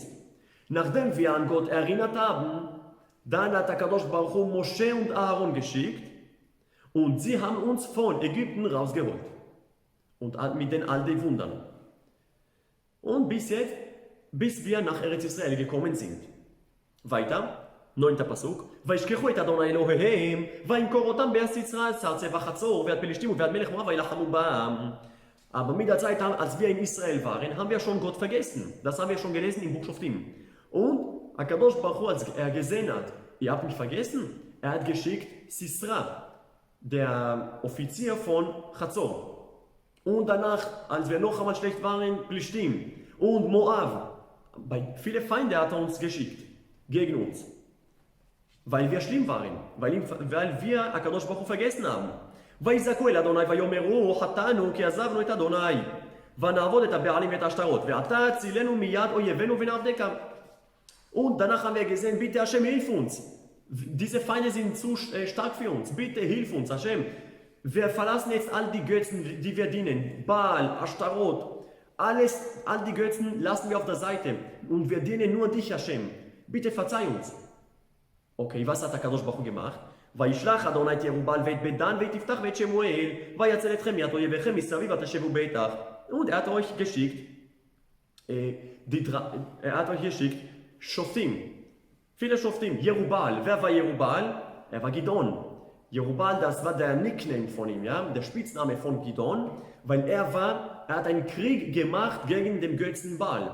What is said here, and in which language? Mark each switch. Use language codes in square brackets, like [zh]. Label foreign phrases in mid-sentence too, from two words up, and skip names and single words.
[de] Nachdem wir an Gott erinnert haben, dann hat [he] הקדוש ברוך הוא [de] Moshe und Aaron geschickt und sie haben uns von Ägypten rausgeholt. Und mit den all den Wundern. Und bis jetzt, bis wir nach [he] ארץ ישראל [de] gekommen sind. Weiter, 9. Pasuk. [he] וישכחו את אדוני אלוהיהם, וימכור אותם בארץ ישראל, צרצה וחצור, ועד פלישתים ועד מלך מואב, וילחמו בם. [de] Aber mit der Zeit, als wir in Israel waren, haben wir schon Gott vergessen. Das haben wir schon gelesen im Buch Shoftim. Und [he] הקדוש ברוך הוא, [de] als er gesehen hat, ihr habt mich vergessen, er hat geschickt Sisra, der Offizier von Chazor. Und danach, als wir noch einmal schlecht waren, Plishtim und Moab. Viele Feinde hat er uns geschickt, gegen uns. Weil wir schlimm waren, weil wir [he] הקדוש ברוך הוא [de] vergessen haben. [he] ויזעקו אל אדוני ויאמרו חטאנו כי עזבנו את אדוני ונעבוד את הבעלים ואת השטרות ועתה הצילנו מיד אויבינו ונעבדך. [de] Und danach haben wir gesehen, bitte Hashem, hilf uns. Diese Feinde sind zu stark für uns. Bitte hilf uns, Hashem. Wir verlassen jetzt all die Götzen, die wir dienen. Baal, Ashtarot, all die Götzen lassen wir auf der Seite. Und wir dienen nur dich, Hashem. Bitte verzeih uns. Okay, was hat der [he] קדוש ברוך הוא [de] gemacht? [he] וישלח אדוני את ירובעל ואת בית דן ואת יפתח ואת שמואל ויצל אתכם מיד אויביכם מסביב ותשבו בטח. [de] Und er hat euch geschickt Shoftim, viele Shoftim. Jerubal, wer war Jerubal? Er war Gidon. Jerubal, das war der Nickname von ihm, ja? Der Spitzname von Gidon, weil er hat einen Krieg gemacht gegen den Götzen Baal.